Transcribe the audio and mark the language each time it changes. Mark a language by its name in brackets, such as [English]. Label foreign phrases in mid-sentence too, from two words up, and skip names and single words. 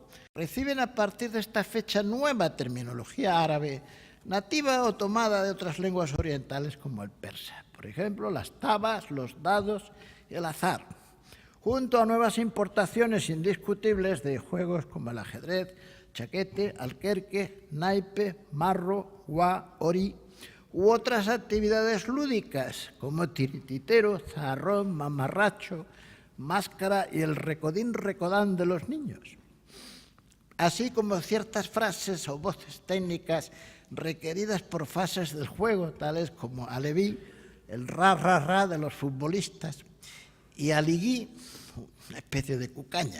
[Spanish] Reciben a partir de esta fecha nueva terminología árabe, nativa o tomada de otras lenguas orientales como el persa. Por ejemplo, las tabas, los dados y el azar, junto a nuevas importaciones indiscutibles de juegos como el ajedrez, chaquete, alquerque, naipe, marro, guá, ori, u otras actividades lúdicas como tirititero, zarrón, mamarracho, máscara y el recodín-recodán de los niños, así como ciertas frases o voces técnicas requeridas por fases del juego, tales como aleví, el ra-ra-ra de los futbolistas, y aligui, una especie de cucaña.